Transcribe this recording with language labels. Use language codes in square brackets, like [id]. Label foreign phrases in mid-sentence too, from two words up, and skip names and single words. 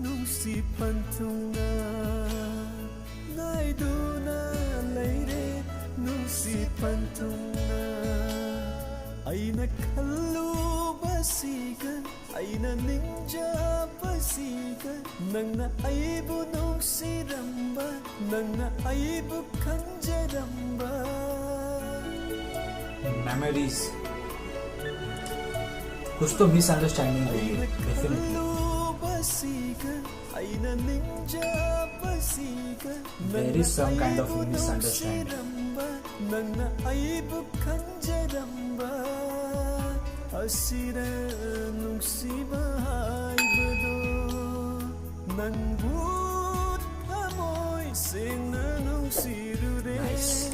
[mni] nungsi pantungna naiduna leire nungsi pantungna Eina Khallubasiga Eina ninjabasiga nangna aibu nungsiramba nangna aibu khanjaramba [en] मेमोरीज [hi] कुछ तो मिसअंडरस्टैंडिंग हुई है [en] definitely there is some kind of misunderstanding nice